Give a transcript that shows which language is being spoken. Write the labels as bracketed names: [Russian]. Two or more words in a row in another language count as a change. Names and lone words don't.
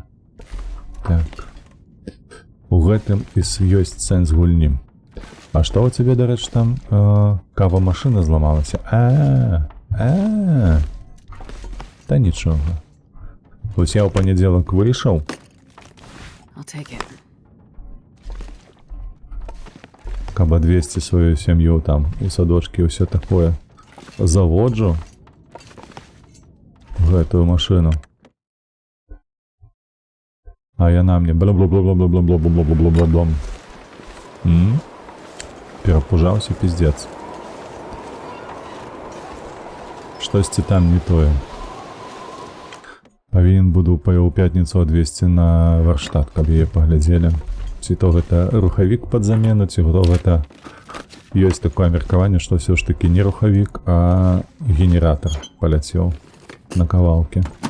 [Belarusian] Так. У гэтым і ёсць сэнс гульні. А што у цябе, дарэчы, там кава-машына зламалася? Та нічога. Вось я ў панядзелак выйшаў. [English] I'll take it. [Belarusian] Каб адвесці сваю сям'ю там у садочкі і ўсё такое. Заводжу гэтую машыну. А яна мне бла-бла-бла-бла-бла-бла-бла-бла-бла-бла-бла-бла. Перапужаўся пиздец. Штосьці там не тое. Павінен буду ў пятніцу адвесці на варштат, каб яе паглядзелі. Ці то гэта рухавік пад замену, ці то гэта ёсць такое меркаванне, што ўсё ж такі не рухавік, а генератор паляцеў на кавалкі.